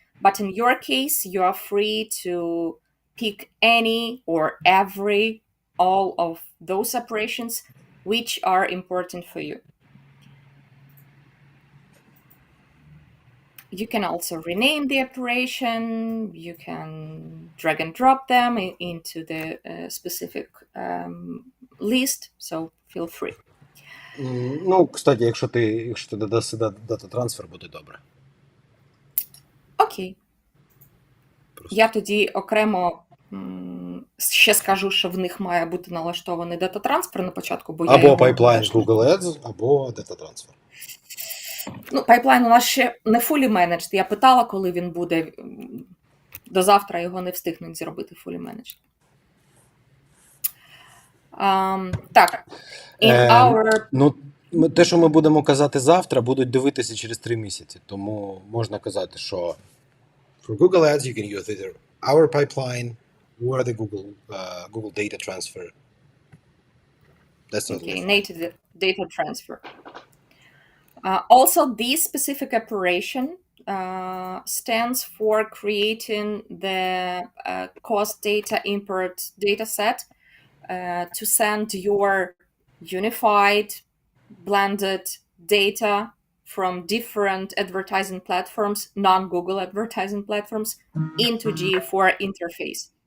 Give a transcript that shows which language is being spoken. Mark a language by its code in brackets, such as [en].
[en] But in your case, you are free to pick any or every all of those operations which are important for you. You can also rename the operation. You can drag and drop them into the specific list. So feel free. [uk] Ну, кстати, якщо ти додаси дата трансфер, буде добре. Окей. Просто. Я тоді окремо ще скажу, що в них має бути налаштований дата-трансфер на початку, бо я Або його пайплайн з теж не... Google Ads, або дата трансфер. Ну, пайплайн у нас ще не [en] fully managed. [uk] Я питала, коли він буде. До завтра його не встигнуть зробити [en] fully managed. [uk] Так. [en] In our... [uk] Ну, те, що ми будемо казати завтра, будуть дивитися через 3 місяці. Тому можна казати, що [en] for Google Ads you can use either our pipeline or the Google data transfer. That's totally Okay, fine. native data transfer. Also, this specific operation stands for creating the cost data import data set to send your unified, blended data from different advertising platforms, non-Google advertising platforms, into GA4 interface.